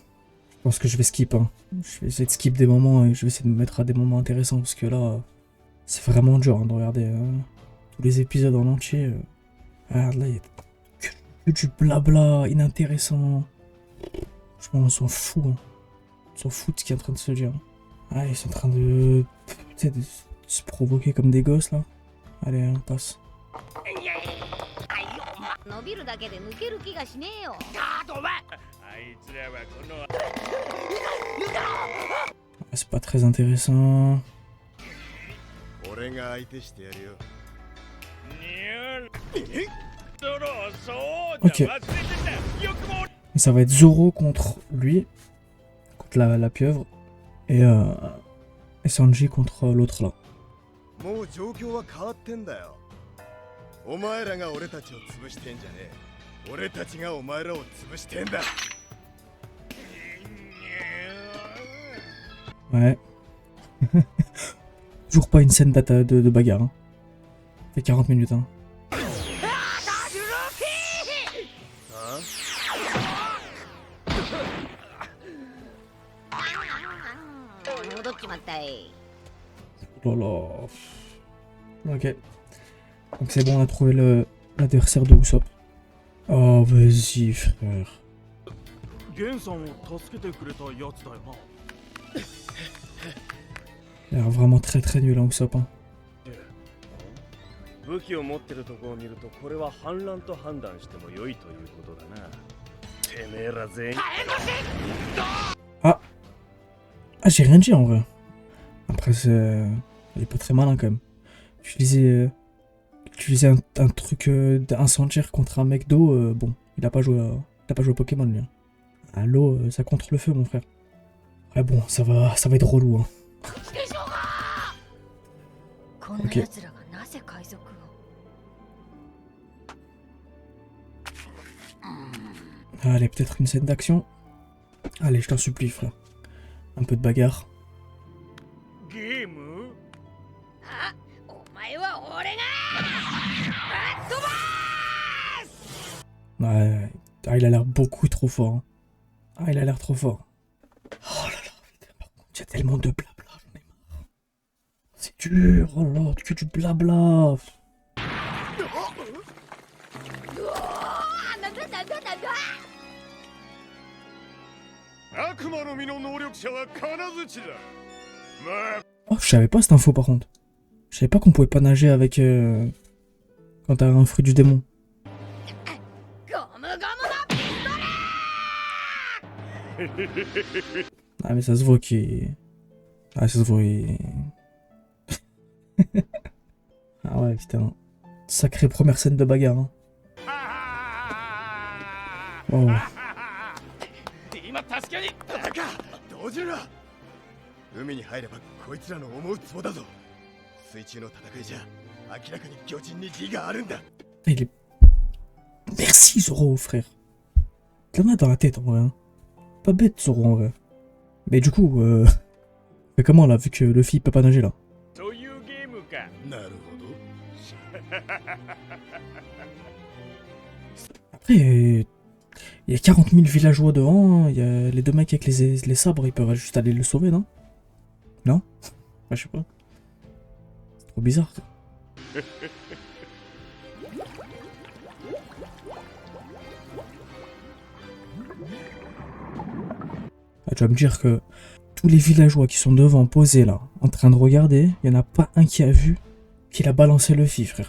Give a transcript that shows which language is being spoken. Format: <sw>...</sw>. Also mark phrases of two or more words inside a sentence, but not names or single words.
<fr>Je pense que je vais skip, hein. Je vais essayer de skip des moments et je vais essayer de me mettre à des moments intéressants parce que là, c'est vraiment dur hein, de regarder tous les épisodes en entier. Regarde, là, il y a que du blabla inintéressant. Franchement, on s'en fout. Hein. On s'en fout de ce qui est en train de se dire. Ah, ils sont en train de se provoquer comme des gosses, là. Allez, on passe.</fr> <ja>伸びるだけで抜ける気がしねえよ。ガードお前あいつらはこの</ja> <fr>Ah, c'est pas très intéressant.</fr> <ja>俺が相手してやるよ。</ja> <fr>Ok. Et ça va être Zoro contre lui, contre la pieuvre, et Sanji contre l'autre là.</fr> <ja>もう状況は変わってんだよ。お前らが俺たちを潰してんじゃねえ。俺たちがお前らを潰してんだ。</ja> <fr>Ouais. Toujours pas une scène de bagarre. Hein. Ça fait 40 minutes. Hein.</fr> <ja>戻っちまったい。</ja> <fr>Oh là là. Ok. Donc c'est bon, on a trouvé l'adversaire de Usopp. Oh, vas-y, frère.</fr> <ja>ゲンさんを助けてくれたやつだよな。</ja> <fr>Il a l'air vraiment très très nul, hein, Usopp. Hein.</fr> <ja>武器を持ってるとこを見るとこれは反乱と判断しても良いということだな。てめえら全員。</ja> <fr>Ah, j'ai rien dit en vrai. Après, il est pas très malin quand même. Utiliser un truc d'incendiaire contre un mec d'eau, bon, il a pas joué au Pokémon lui. Hein. À l'eau, ça contre le feu, mon frère. Ouais, bon, ça va être relou. Hein. Ok. Allez, peut-être une scène d'action. Allez, je t'en supplie, frère. Un peu de bagarre.</fr> <ja>ゲーム？あ、お前は俺がバットバース。</ja> <fr>Ouais, ah, il a l'air beaucoup trop fort. Hein. Ah, il a l'air trop fort. Oh là là, putain, par contre, il y a tellement de blabla, j'en ai marre. C'est dur, oh là, que du blabla.</fr> <ja>悪魔の実の能力者は金槌だ。まあ</ja> <fr>Oh, je savais pas cette info par contre. Je savais pas qu'on pouvait pas nager avec quand t'as un fruit du démon.</fr> <ja>ゴムゴムのピストル。</ja> <fr>Ah mais ça se voit qu'il... Ah ça se voit il... Ah ouais putain. Sacrée première scène de bagarre. Hein. Oh.</fr> <ja>今助けに。バカ動じるな。海に入ればこいつらの思うツボだぞ。水中の戦いじゃ明らかに巨人に利があるんだ。</ja> <fr>Il est... Merci Zoro frère. T'en as dans la tête en vrai. Hein. Pas bête Zoro en vrai. Mais du coup, fait comment là vu que Luffy peut pas nager là?</fr> <ja>そういうゲームか。なるほど。</ja> <fr>Après, il y a 40 000 villageois devant, il y a les deux mecs avec les sabres, ils peuvent juste aller le sauver, non? Non? Ouais, je sais pas. C'est trop bizarre. Ça. Ah, tu vas me dire que tous les villageois qui sont devant, posés là, en train de regarder, il n'y en a pas un qui a vu qu'il a balancé Luffy, frère.</fr>